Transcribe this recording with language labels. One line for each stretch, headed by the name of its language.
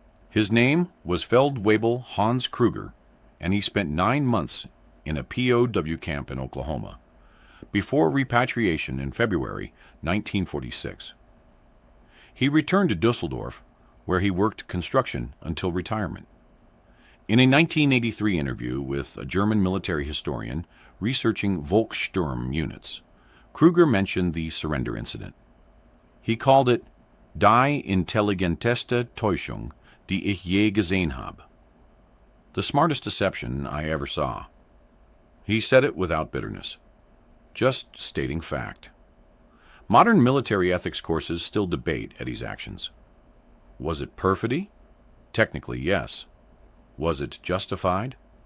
English: His name was Feldwebel Hans Kruger, and he spent 9 months in a POW camp in Oklahoma, before repatriation in February 1946. He returned to Dusseldorf, where he worked construction until retirement. In a 1983 interview with a German military historian researching Volkssturm units, Kruger mentioned the surrender incident. He called it
German: Die intelligenteste Täuschung, die ich je gesehen habe.
English: The smartest deception I ever saw. He said it without bitterness, just stating fact. Modern military ethics courses still debate Eddie's actions. Was it perfidy? Technically, yes. Was it justified?